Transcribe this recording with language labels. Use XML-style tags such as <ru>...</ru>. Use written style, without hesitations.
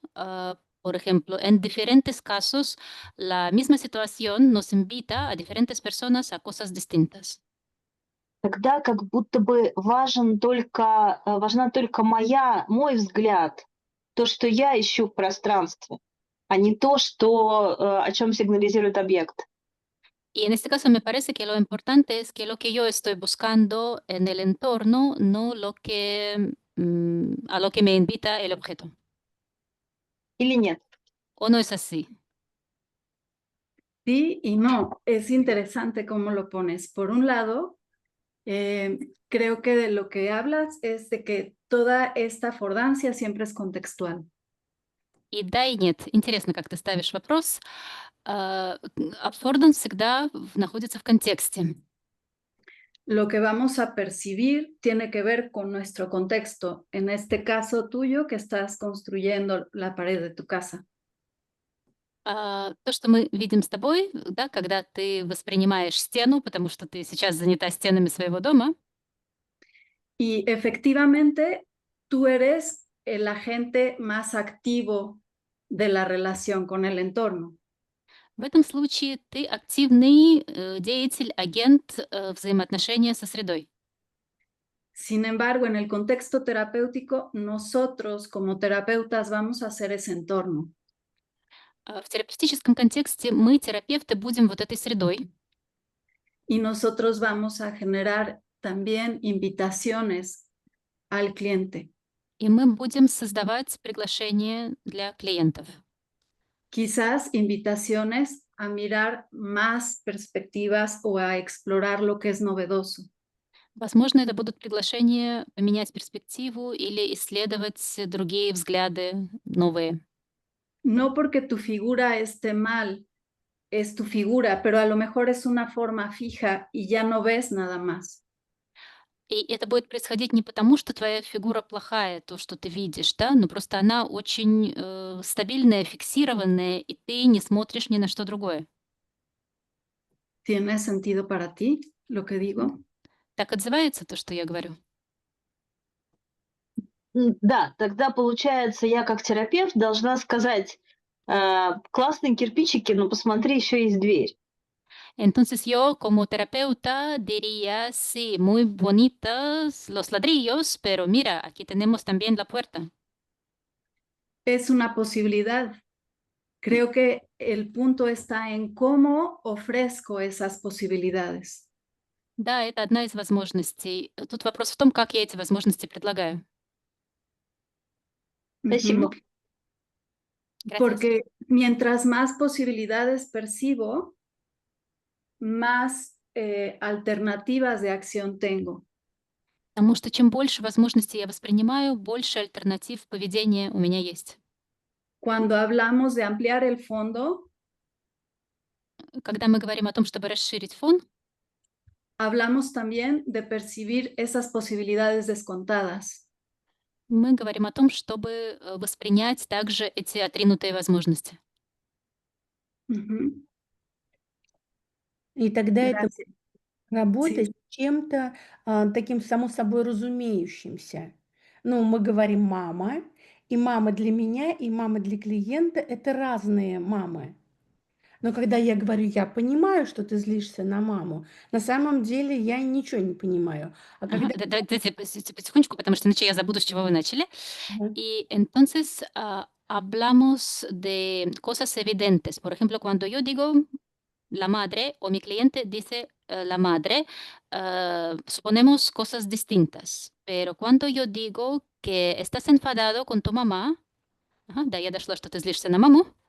<es>Por ejemplo, en diferentes casos, la misma situación nos invita a diferentes personas a cosas distintas.</es> <ru>Тогда как будто бы важна только мой взгляд, то, что я ищу в пространстве, а не то, о чем сигнализирует объект.</ru> <es>Y en este caso me parece que lo importante es que lo que yo estoy buscando en el entorno, no a lo que me invita el objeto.</es> <ru>Или нет?</ru> <es>¿O no es así? Sí y no, es interesante cómo lo pones. Por un lado, creo que de lo que hablas es de que toda esta affordancia siempre es contextual.</es> <ru>И да, и нет. Интересно, как ты ставишь вопрос. Аффорданс всегда находится в контексте.</ru> <es>Lo que vamos a percibir tiene que ver con nuestro contexto. En este caso tuyo, que estás construyendo la pared de tu casa.</es> <ru>То, что мы видим с тобой, да, когда ты воспринимаешь стену, потому что ты сейчас занята стенами своего дома,</ru> <es>Y efectivamente, tú eres el agente más activo de la relación con el entorno.</es> <ru>в этом случае ты активный деятель, агент взаимоотношения со средой.</ru> <es>Sin embargo, en el contexto terapéutico, nosotros como terapeutas vamos a ser ese entorno.</es> <ru>В терапевтическом контексте мы, терапевты, будем вот этой средой,</ru> <es>Y nosotros vamos a generar también invitaciones al cliente.</es> <ru>и мы будем создавать приглашения для клиентов.</ru> <es>Quizás invitaciones a mirar más perspectivas o a explorar lo que es novedoso.</es> <ru>Возможно, это будут приглашения поменять перспективу или исследовать другие взгляды, новые.</ru> <es>No porque tu figura esté mal, es tu figura, pero a lo mejor es una forma fija y ya no ves nada más.</es> <ru>И это будет происходить не потому, что твоя фигура плохая, то, что ты видишь, да, но просто она очень стабильная, фиксированная, и ты не смотришь ни на что другое.</ru> <es>¿Tiene sentido para ti lo que digo?</es> <ru>Так отзывается то, что я говорю? Да, тогда получается, я как терапевт должна сказать, классные кирпичики, но посмотри, еще есть дверь.</ru> <es>Entonces yo como terapeuta diría, sí, muy bonitos los ladrillos, pero mira, aquí tenemos también la puerta. Es una posibilidad. Creo que el punto está en cómo ofrezco esas posibilidades.</es> <ru>Да, это одна из возможностей. Тут вопрос в том, как я эти возможности предлагаю. Спасибо. Ujú.</ru> <es>Gracias. Porque mientras más posibilidades percibo, más alternativas de acción tengo.</es> <ru>Потому что чем больше возможностей я воспринимаю, больше альтернатив поведения у меня есть.</ru> <es>Cuando hablamos de ampliar el fondo,</es> <ru>Когда мы говорим о том, чтобы расширить фон,</ru> <es>hablamos también de percibir esas posibilidades descontadas.</es> <ru>мы говорим о том, чтобы воспринять также эти отринутые возможности. Уjú. И тогда это</ru> <es>Gracias.</es> <ru>работать</ru> <es>Sí.</es> <ru>с чем-то таким само собой разумеющимся. Ну, мы говорим мама, и мама для меня, и мама для клиента– это разные мамы. Но когда я говорю, я понимаю, что ты злишься на маму, на самом деле я ничего не понимаю. А Ага, когда... Давайте потихонечку, потому что иначе я забуду, с чего вы начали. Ага.</ru> <es>Y entonces hablamos de cosas evidentes. Por ejemplo, cuando yo digo la madre o mi cliente dice la madre, suponemos cosas distintas. Pero cuando yo digo que estás enfadado con tu mamá,</es> <ru>да, я дошла, что ты злишься на маму,</ru>